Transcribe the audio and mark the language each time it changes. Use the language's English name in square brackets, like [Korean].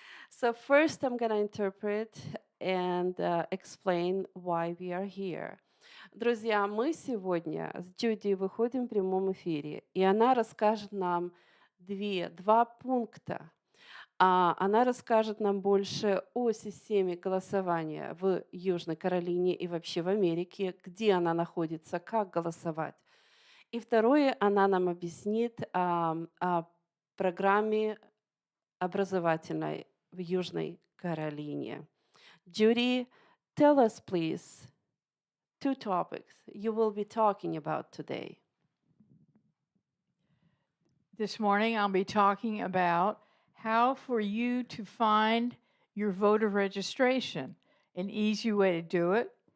[English] So first I'm going to interpret and explain why we are here. [Russian] Друзья, мы сегодня с Джуди выходим в прямом эфире, и она расскажет нам два пункта. Она расскажет нам больше о системе голосования в Южной Каролине и вообще в Америке, где она находится, как голосовать. И второе, она нам объяснит о программе образовательной в Южной Каролине. [English] Judy, tell us, please, two topics you will be talking about today. This morning I'll be talking about how for you to find your voter registration, an easy way to do it.